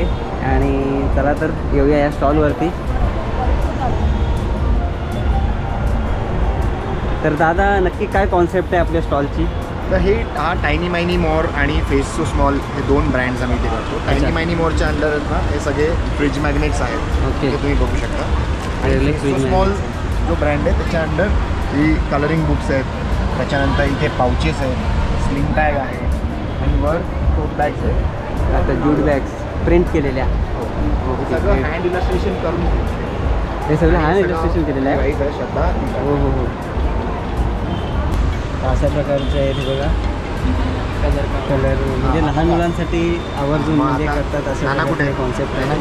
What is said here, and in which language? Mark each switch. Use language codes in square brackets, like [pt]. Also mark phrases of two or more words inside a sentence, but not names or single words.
[mr] आणि चला तर येऊया या स्टॉलवरती. तर दादा नक्की काय कॉन्सेप्ट आहे आपल्या स्टॉलची? तर हा टायनी मायनी मोर आणि फेस टू स्मॉल हे 2 ब्रँड्स आम्ही इथे करतो. टायनी मायनी मोरच्या अंडर ना हे सगळे [en] fridge magnets [mr] आहेत. ओके. ते तुम्ही बघू शकता. आणि [en] Really फेस fridge टू स्मॉल magnets. [mr] जो ब्रँड आहे त्याच्या अंडर ही [en] coloring books [mr] आहेत. त्याच्यानंतर इथे पाउचेस आहेत, [en] sling bag [mr] आहे आणि वर [en] tote bags [mr] आहेत. आता [en] jute bags [mr] प्रिंट केलेल्या. हे सगळं [en] hand illustration [mr] करून हे सगळं [en] hand illustration [mr] केलेलं आहे. आहे श्रद्धा. हो हो हो. अशा प्रकारचे आहेत हे बघा. कलर म्हणजे लहान मुलांसाठी आवर्जून म्हणजे करतात असं नाना कुठे कॉन्सेप्ट आहे.